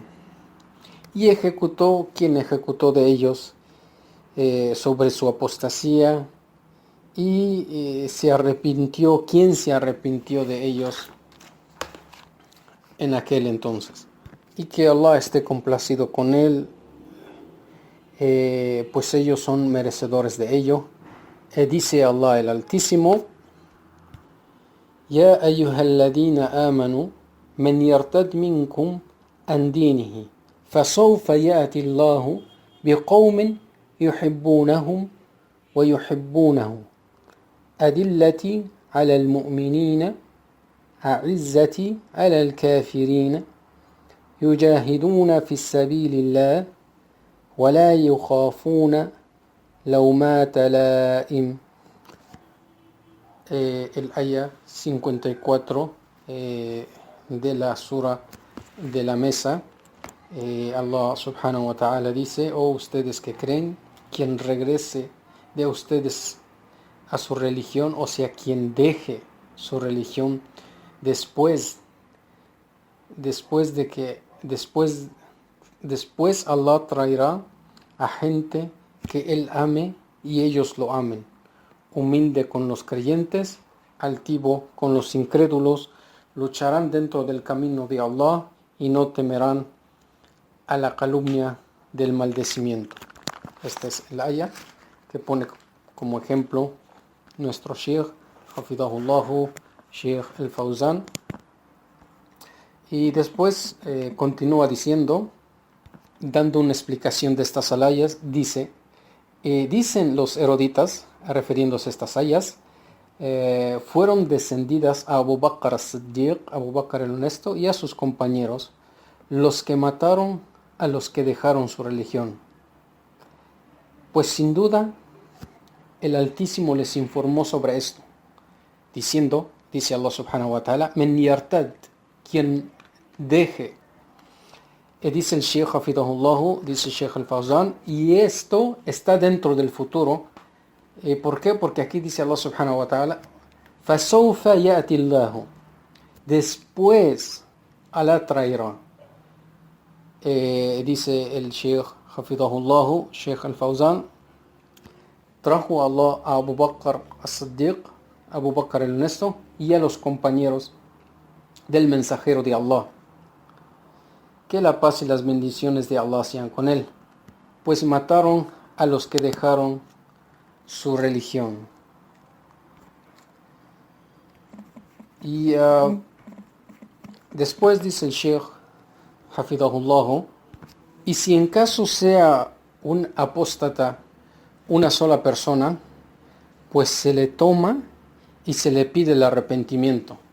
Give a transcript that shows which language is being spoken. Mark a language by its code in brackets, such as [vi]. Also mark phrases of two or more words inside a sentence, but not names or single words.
[es] Y ejecutó quien ejecutó de ellos sobre su apostasía, y se arrepintió quien se arrepintió de ellos en aquel entonces. Y que Allah esté complacido con él, pues ellos son merecedores de ello. Dice Allah el Altísimo, [ar] يا أيها الذين آمنوا من يرتد منكم عن دينه فسوف يأتي الله بقوم يحبونهم ويحبونه أذلة على المؤمنين أعزة على الكافرين يجاهدون في سبيل الله, ولا يخافون لومات لائم. [es] El ayah 54 de la sura de la mesa. Allah [ar] سبحانه وتعالى [es] dice, oh ustedes que creen, quien regrese de ustedes a su religión, o sea, quien deje su religión después Allah traerá a gente que Él ame y ellos lo amen, humilde con los creyentes, altivo con los incrédulos, lucharán dentro del camino de Allah y no temerán a la calumnia del maldecimiento. Esta es el ayah que pone como ejemplo nuestro Sheikh, hafidhahullah, Sheikh al-Fawzan. Y después continúa diciendo, dando una explicación de estas ayas, dicen los eruditas, refiriéndose a estas ayas, fueron descendidas a Abu Bakr as-Siddiq, Abu Bakr el honesto, y a sus compañeros, los que mataron a los que dejaron su religión. Pues sin duda, el Altísimo les informó sobre esto, diciendo, dice Allah [ar] سبحانه وتعالى, من يرتد, [es] quien deje. Dice el Sheikh hafidhahullah, dice el Sheikh al-Fawzan, y esto está dentro del futuro. ¿Por qué? Porque aquí dice Allah [ar] سبحانه وتعالى, فَسَوْفَ يَأْتِ اللَّهُ, [es] después Allah traerá. Dice el Sheikh hafidhahullah, Sheikh al-Fawzan, trajo Allah a Abu Bakr as-Siddiq, Abu Bakr el honesto, y a los compañeros del mensajero de Allah. Que la paz y las bendiciones de Allah sean con él, pues mataron a los que dejaron su religión. Y después dice el Sheikh hafidhahullah, y si en caso sea un apóstata una sola persona, pues se le toma y se le pide el arrepentimiento.